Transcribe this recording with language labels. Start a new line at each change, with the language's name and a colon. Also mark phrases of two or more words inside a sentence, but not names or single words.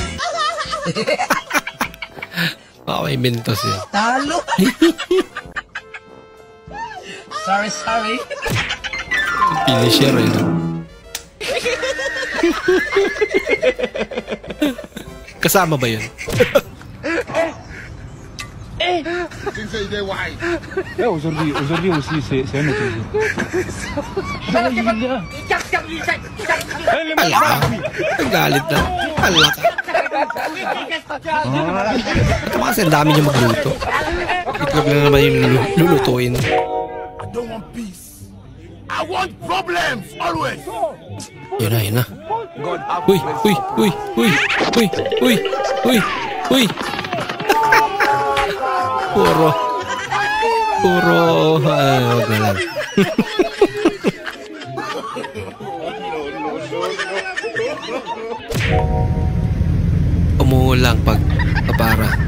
Filipino: Baka may mentos yan. Talo! Sorry. Finisher eh. Kasama ba yun?
French: aujourd'hui aussi c'est un autre jour.
Filipino: Alaka. Galit na. Alaka. Ito kasi ang dami niyo magluto. Itlog lang naman yung lulutuin.
English: I don't want peace. I want problems always.
Filipino: Yun na. Uy. Puro. Wag na lang. Umuulang pag kapara.